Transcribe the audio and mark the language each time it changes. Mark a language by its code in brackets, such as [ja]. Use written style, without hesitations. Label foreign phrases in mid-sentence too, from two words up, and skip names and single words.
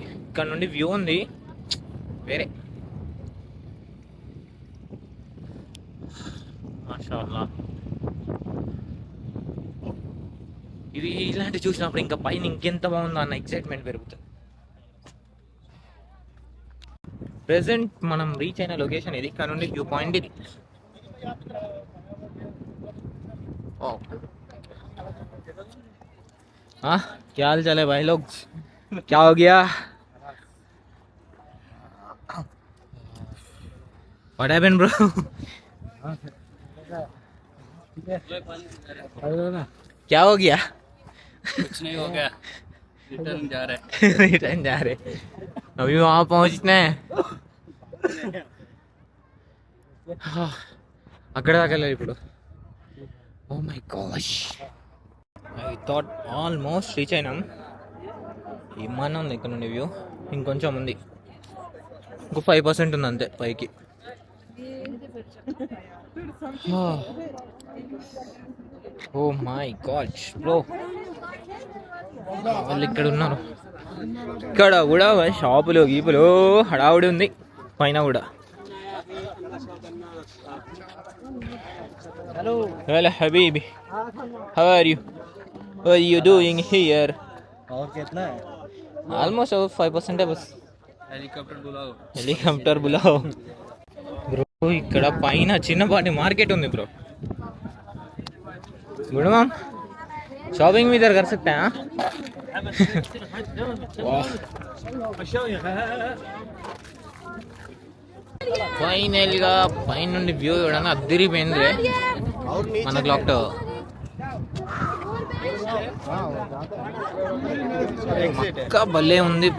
[te] ఇక్కడ నుండి వ్యూ ఉంది వేరే. [ar] ما شاء الله. [te] ఇది ఇలాంటి చూసినప్పుడు ఇంకా పైన ఇంకెంత బాగుందో అన్న ఎక్సైట్మెంట్ పెరుగుతుంది. ప్రెసెంట్ మనం రీచ్ అయిన లొకేషన్ ఇది. ఇక్కడ నుండి వ్యూ పాయింట్ ఇది. [hi] क्या हाल चाल है भाई लोग? क्या हो गया? [en] What happened bro? [hi] क्या हो गया? कुछ नहीं हो गया. रिटर्न जा रहे. रिटर्न जा रहे. अभी वहाँ पहुँचना है. [te] అక్కడ దాకా వెళ్ళాలి ఇప్పుడు. [en] Oh my gosh, I thought almost reach [te] అయినాం. ఏమన్నా ఉంది ఇక్కడ నుండి వ్యూ. ఇంకొంచెం ఉంది. ఇంకో 5% ఉంది అంతే పైకి. [en] oh my gosh bro, [te] వాళ్ళు ఇక్కడ ఉన్నారు. ఇక్కడ కూడా షాపులు గీపులు హడావుడి ఉంది పైన కూడా. [en] Hello Habibi, how are you? What are you doing here? [hi] और कितना है? [en] Almost over [hi] 5% है बस. हेलीकॉप्टर बुलाओ. [te] బ్రో ఇక్కడ పైన చిన్నపాటి మార్కెట్ ఉంది బ్రో. [en] good ma'am, [hi] शॉपिंग भी इधर कर सकते हैं. [te] ఫైనల్ గా పైన నుండి వ్యూ చూడండి, అద్దరిపోయింది మన [en] clock tower. [te] పక్కా భలే ఉంది ఇప్పుడు.